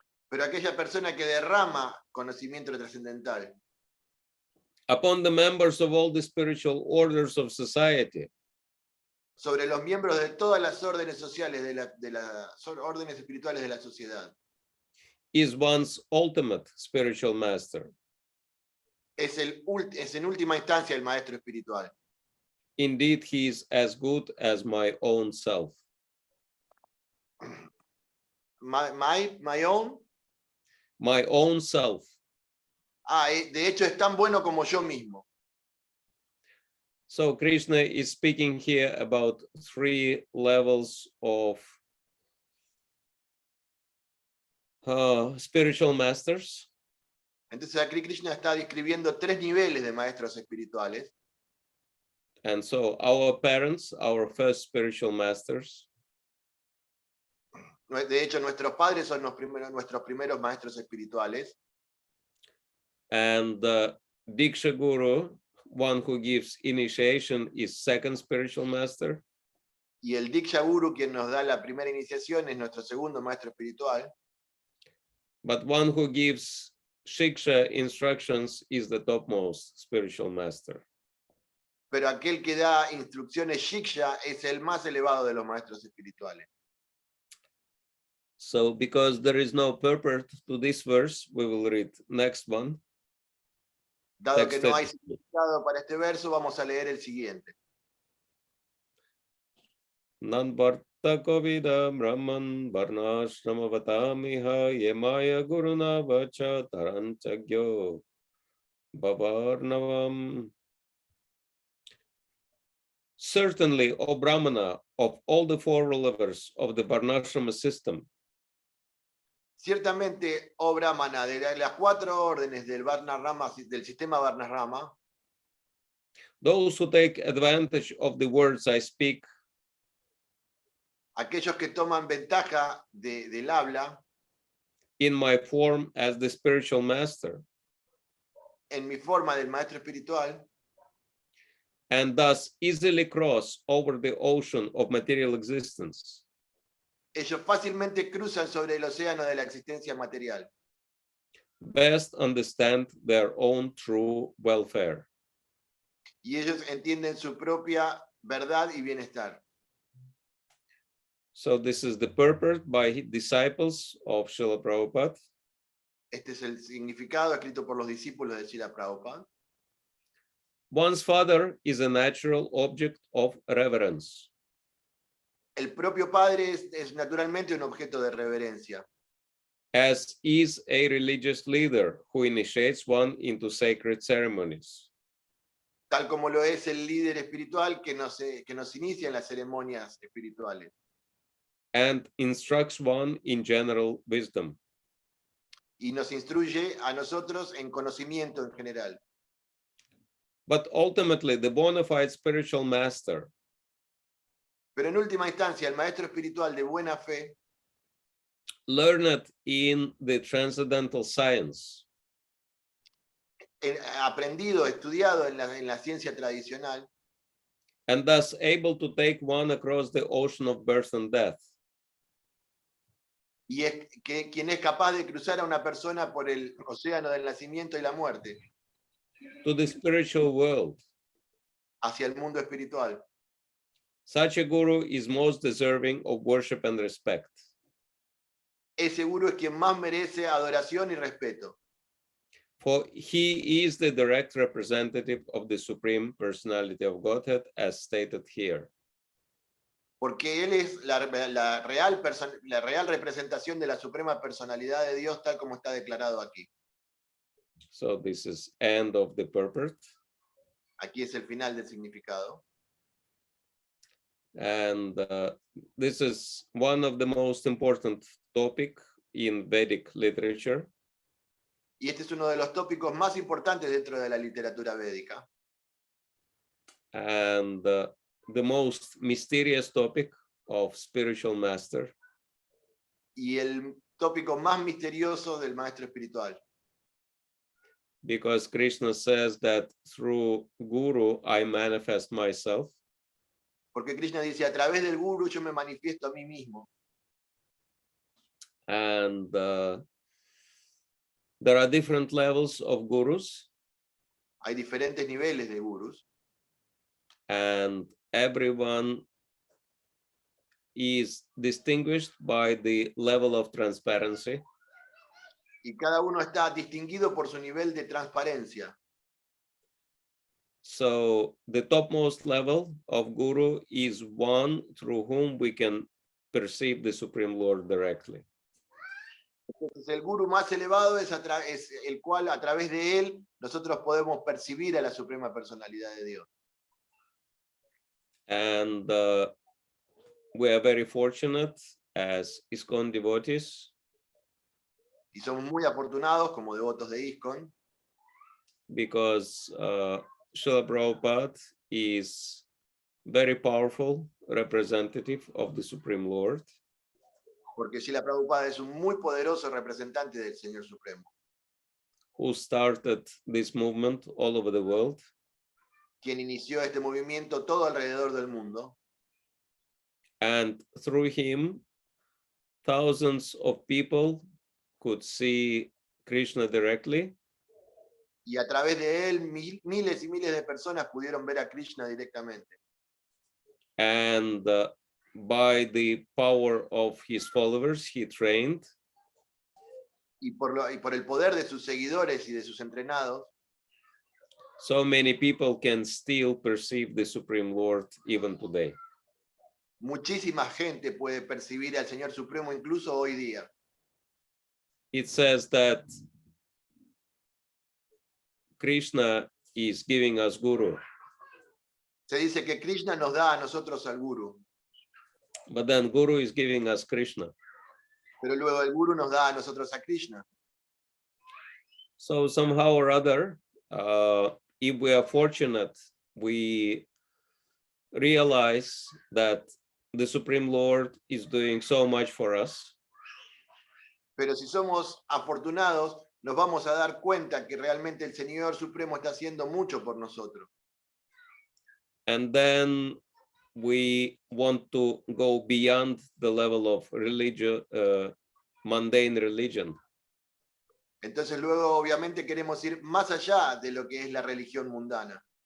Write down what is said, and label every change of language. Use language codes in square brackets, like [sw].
[es] Pero aquella persona que derrama conocimiento trascendental [en] upon the members of all the spiritual orders of society [es] sobre los miembros de todas las órdenes sociales, de las órdenes espirituales de la sociedad, [en] is one's ultimate spiritual master. [es] es en última instancia el maestro espiritual. [en] Indeed, he is as good as my own self. My own. My own self. [es] De hecho es tan bueno como yo mismo. [en] So Krishna is speaking here about 3 levels of spiritual masters. [es] Entonces aquí Krishna está describiendo 3 niveles de maestros espirituales. [en] And so our parents, our first spiritual masters. [es] De hecho, nuestros padres son nuestros primeros maestros espirituales. [en] And the Diksha Guru, one who gives initiation, is second spiritual master. [es] Y el Diksha Guru, quien nos da la primera iniciación, es nuestro segundo maestro espiritual. [en] But one who gives shiksha instructions is the topmost spiritual master. [es] Pero aquel que da instrucciones shiksha es el más elevado de los maestros espirituales. [en] So because there is no purport to this verse, we will read next one. [es] Dado que no hay significado para este verso, vamos a leer el siguiente. [sa] Nan vartako vidam brahman varnashramavatammiha yemaya guruna vacha taranchagyo bhavarnavam. [en] Certainly, O Brahmana, of all the 4 levels of the Varnashrama system, [es] Ciertamente, oh Brahmana, de las 4 órdenes del sistema Varnasrama, [en] those who take advantage of the words I speak [es] aquellos que toman ventaja del habla, [en] in my form as the spiritual master, [es] en mi forma del maestro espiritual, [en] and thus easily cross over the ocean of material existence, [es] ellos fácilmente cruzan sobre el océano de la existencia material. [en] best understand their own true welfare. [es] Y ellos entienden su propia verdad y bienestar. [en] So this is the purport by disciples of Srila Prabhupada. [es] Este es el significado escrito por los discípulos de Srila Prabhupada. [en] One's father is a natural object of reverence. [es] El propio padre es naturalmente un objeto de reverencia, [en] As is a religious leader who initiates one into sacred ceremonies. [es] tal como lo es el líder espiritual que nos inicia en las ceremonias espirituales [en] And instructs one in general wisdom. [es] y nos instruye a nosotros en conocimiento en general. [en] But ultimately, the bona fide spiritual master [es] Pero en última instancia, el maestro espiritual de buena fe, [en] learned in the transcendental science, [es] aprendido, estudiado en la ciencia tradicional, [en] and thus able to take one across the ocean of birth and death, [es] y quien es capaz de cruzar a una persona por el océano del nacimiento y la muerte [en] to the spiritual world. [es] hacia el mundo espiritual. [en] Such a guru is most deserving of worship and respect. [es] Ese gurú es quien más merece adoración y respeto. [en] For he is the direct representative of the Supreme Personality of Godhead, as stated here. [es] Porque él es la real representación de la suprema personalidad de Dios, tal como está declarado aquí. [en] So this is end of the purport. [es] Aquí es el final del significado. [en] And this is one of the most important topic in Vedic literature. [es] Y este es uno de los tópicos más importantes dentro de la literatura védica. [en] And the most mysterious topic of spiritual master. [es] Y el tópico más misterioso del maestro espiritual. [en] Because Krishna says that through Guru I manifest myself. [es] Porque Krishna dice, a través del Guru yo me manifiesto a mí mismo. [en] And there are different levels of gurus. [es] Hay diferentes niveles de gurus. [en] And everyone is distinguished by the level of transparency. [es] Y cada uno está distinguido por su nivel de transparencia. [en] So the topmost level of guru is one through whom we can perceive the Supreme Lord directly. [es] Entonces el guru más elevado es el cual a través de él nosotros podemos percibir a la suprema personalidad de Dios. [en] And we are very fortunate as ISKCON devotees. [es] Y somos muy afortunados como devotos de ISKCON. [en] Because Srila Prabhupada is very powerful representative of the Supreme Lord. [es] Porque Srila Prabhupada es un muy poderoso representante del Señor Supremo. [en] Who started this movement all over the world. [es] Quien inició este movimiento todo alrededor del mundo. [en] And through him, thousands of people could see Krishna directly. [es] Y a través de él miles y miles de personas pudieron ver a Krishna directamente. [en] And by the power of his followers, he trained. [es] Y por el poder de sus seguidores y de sus entrenados, [en] So many people can still perceive the Supreme Lord even today. [es] muchísima gente puede percibir al Señor Supremo incluso hoy día. [en] It says that Krishna is giving us Guru. [es] Se dice que Krishna nos da a nosotros al Guru, [en] But then Guru is giving us Krishna. [es] pero luego el Guru nos da a nosotros a Krishna. [en] So somehow or other, if we are fortunate, we realize that the Supreme Lord is doing so much for us. [es] Pero si somos afortunados, nos vamos a dar cuenta que realmente el Señor Supremo está haciendo mucho por nosotros. [en] And then we want to go beyond the level of religion, mundane religion. [es] Entonces luego obviamente queremos ir más allá de lo que es la religión mundana.